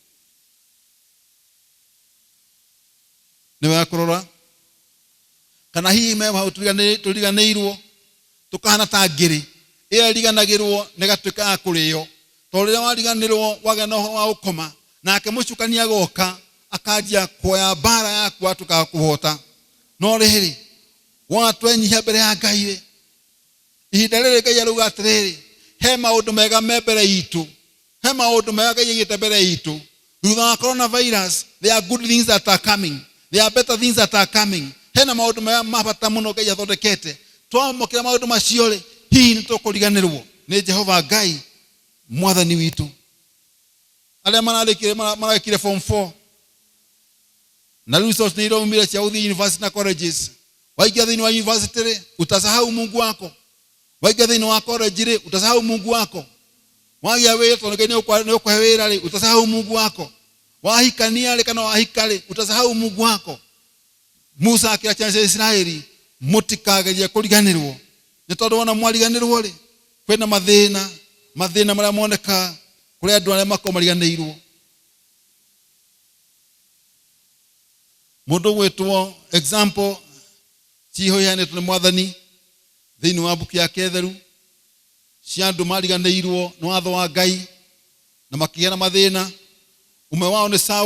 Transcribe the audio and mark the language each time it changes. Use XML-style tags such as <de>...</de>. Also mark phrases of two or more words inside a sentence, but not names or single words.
<ki>nĩ wekũrora kana hihi me hau tũriganĩirwo tũkahana ta ngĩrĩ ĩyo ĩriganagĩrwo nĩgatuĩka ya kũrĩo to rĩrĩa wariganĩrwo wagĩa na ũhoro wa gũkoma nake mũcukania agoka akanjia kuoya mbara yaku atukaga kũhota no rĩrĩ watwenyihia mbere ya Ngai ihinda rĩrĩ Ngai arauga atĩrĩrĩ he maũndũ mega me mbere itũ he maũndũ mega Ngai aigĩte mbere itũ thutha wa coronavirus</ki> <en>there are good things that are coming there are better things that are coming</en> <ki>hena maũndũ mega mabata mũno Ngai athondekete twamũkĩra maũndũ macio rĩ hihi nĩ tũkũriganĩrwo nĩ Jehova Ngai mwathani witũ arĩa marekire form 4 na resource nĩ iraumire cia gũthiĩ university na colleges waingia thĩinĩ wa university rĩ</ki> <sw>utasahau Mungu wako</sw> <ki>waingia thĩinĩ wa college rĩ</ki> <sw>utasahau Mungu wako</sw> <ki>wagĩa wĩra tondũ Ngai nĩ ũkũhe wĩra rĩ</ki> <sw>utasahau Mungu wako</sw> <ki>wahikania rĩ kana wahika rĩ</ki> <sw>utasahau Mungu wako</sw> <ki>Musa akĩra ciana cia Israeli mũtikagerie kũriganĩrwo nĩ tondũ wona mwariganĩrwo rĩ kwĩna mathĩna marĩa moneka kũrĩ andũ arĩa makoragwo mariganĩirwo mũndũ gwĩtwo example ciho iheanĩtwo nĩ mwathani thĩinĩ wa mbuku yake theru cia andũ mariganĩirwo nĩ watho wa Ngai na makĩgĩa na mathĩna ũmwe wao nĩ</ki>